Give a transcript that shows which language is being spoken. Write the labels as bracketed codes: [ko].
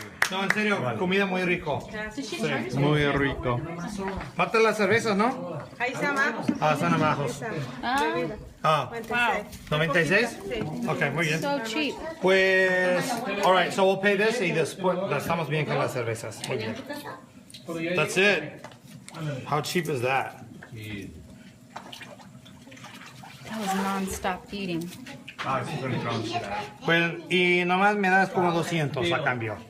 [es] No, en serio, comida muy rico. Muy rico. Faltan las cervezas, ¿no? Ahí está abajo. Ah, están abajo. Ah, 96? Ok, muy bien. [en] So cheap. [es] Pues, [en] alright, so we'll pay this [es] y después estamos bien con las cervezas. Muy bien. [en] That's it. How cheap is that? That was non-stop eating. [es] Pues, y nomás me das como 200 a cambio.